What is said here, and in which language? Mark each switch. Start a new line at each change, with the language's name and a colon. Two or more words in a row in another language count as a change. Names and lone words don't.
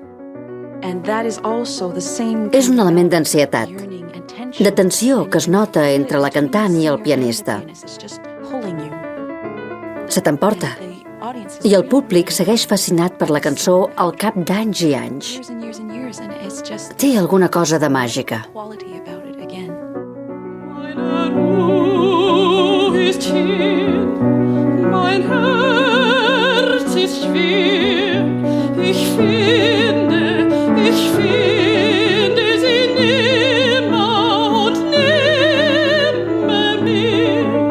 Catalan: És un element d'ansietat, de tensió que es nota entre la cantant i el pianista. Se t'emporta. I el públic segueix fascinat per la cançó al cap d'anys i anys. Té alguna cosa de màgica.
German: Mein Herz ist schwer, ich finde sie nimmer und nimmer mehr.